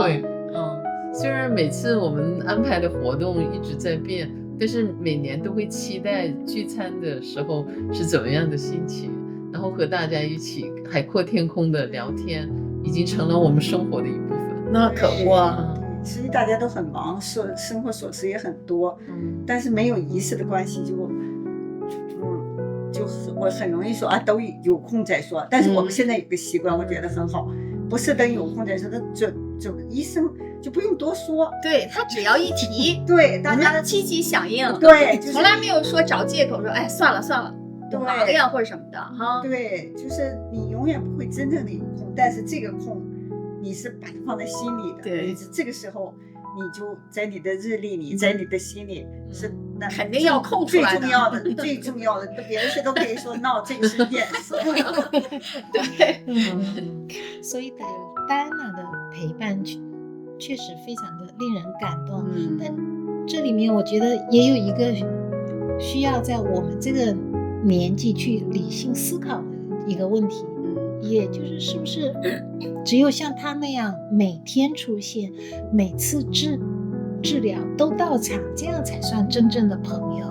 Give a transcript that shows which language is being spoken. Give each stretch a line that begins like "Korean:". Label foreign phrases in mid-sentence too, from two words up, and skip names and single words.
Chinese: 雖然每次我們安排的活動一直在變，但是每年都會期待聚餐的時候是怎麼樣的心情，然後和大家一起海闊天空的聊天，已經成了我們生活的一部分。那可不啊，實際大家都很忙，生活瑣事也很多，但是沒有儀式的關係就我很容易說啊，都有空再說。但是我們現在有個習慣，我覺得很好，不是等有空再說，他準醫生就不用多說，對，他只要一提，對，大家積極響應，對，從來沒有說找借口說，哎，算了，我忙呀或者什麼的哈。對，就是你永遠不會真正的有空，但是這個空你是把它放在心裡的，對，這個時候你就在你的日曆裡，在你的心裡是那肯定要空出來的，最重要的，別人誰都可以說 ，no，這個是驗事。對，所以戴安娜的陪伴確實非常的令人感動。但這裡面我覺得也有一個需要在我們這個年紀去理性思考的一個問題，也就是是不是只有像他那樣每天出現，每次治療都到場，這樣才算真正的朋友？